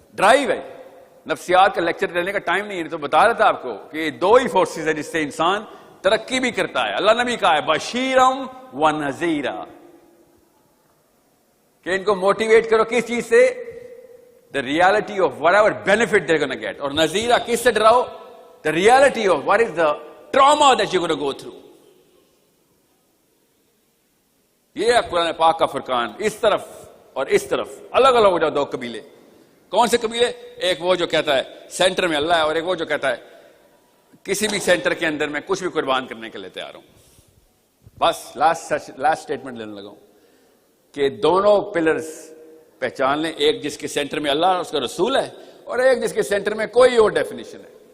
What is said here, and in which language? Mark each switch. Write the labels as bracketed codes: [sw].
[ur] Drive ہے, نفسیات کا لیکچر دینے کا ٹائم نہیں ہے, تو بتا رہا تھا آپ کو کہ دو ہی فورسز ہیں جس سے انسان ترقی بھی کرتا ہے. اللہ نے بھی کہا ہے بشیرم و نذیرا, کہ ان کو موٹیویٹ کرو کس چیز سے؟ [en] the reality of whatever benefit they're going to get. [ur] اور نذیرہ کس سے ڈراؤ؟ [en] the reality of what is the trauma that you're going to go through. [ur] یہ ہے قرآن پاک کا فرقان. اس طرف اور اس طرف الگ الگ ہو جاؤ دو قبیلے. کون سے قبیلے؟ ایک وہ جو کہتا ہے سینٹر میں اللہ ہے, اور ایک وہ جو کہتا ہے کسی بھی سینٹر کے اندر میں کچھ بھی قربان کرنے کے لیے تیار ہوں. بس لاسٹ اسٹیٹمنٹ لینے لگا ہوں کہ دونوں پلرز پہچان لیں, ایک جس کے سینٹر میں اللہ اس کا رسول ہے, اور ایک جس کے سینٹر میں کوئی اور ڈیفینیشن ہے.